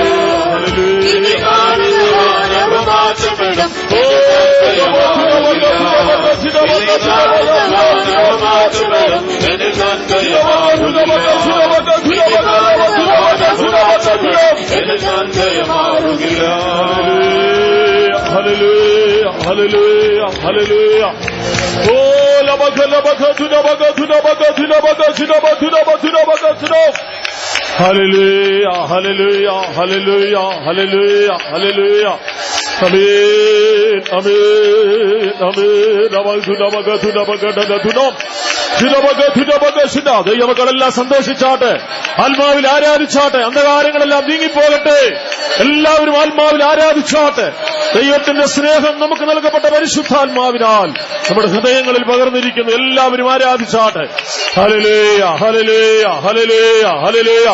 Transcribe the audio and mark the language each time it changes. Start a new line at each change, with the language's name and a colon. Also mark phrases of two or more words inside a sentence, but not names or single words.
Malayalam: ഇനി കാണുന്ന വാരവും മാറ്റപ്പെടും, എന്നിൽ തന്മയമാറുകില്ല. ഇനി കാണുന്ന വാരവും മാറ്റപ്പെടും, എന്നിൽ തന്മയമാറുകില്ല. എന്നിൽ തന്മയമാറുകില്ല. Hallelujah, hallelujah, hallelujah. Oh, labaka, labaka, tunabaka, tunabaka, tunabaka, tunabaka, tunabaka, tunabaka, tunabaka. Hallelujah, hallelujah, hallelujah, hallelujah, hallelujah. Amen, amen, amen. Labaka, tunabaka, tunabaka, tunabaka. ദൈവമക്കളെല്ലാം സന്തോഷിച്ചാട്ടെ, ആത്മാവിൽ ആരാധിച്ചാട്ടെ, അന്ധകാരങ്ങളെല്ലാം നീങ്ങിപ്പോകട്ടെ. എല്ലാവരും ആത്മാവിൽ ആരാധിച്ചാട്ടെ. ദൈവത്തിന്റെ സ്നേഹം നമുക്ക് നൽകപ്പെട്ട പരിശുദ്ധാത്മാവിനാൽ നമ്മുടെ ഹൃദയങ്ങളിൽ പകർന്നിരിക്കുന്നു. എല്ലാവരും ആരാധിച്ചാട്ടെ. ഹല്ലേലൂയ, ഹല്ലേലൂയ, ഹല്ലേലൂയ, ഹല്ലേലൂയ.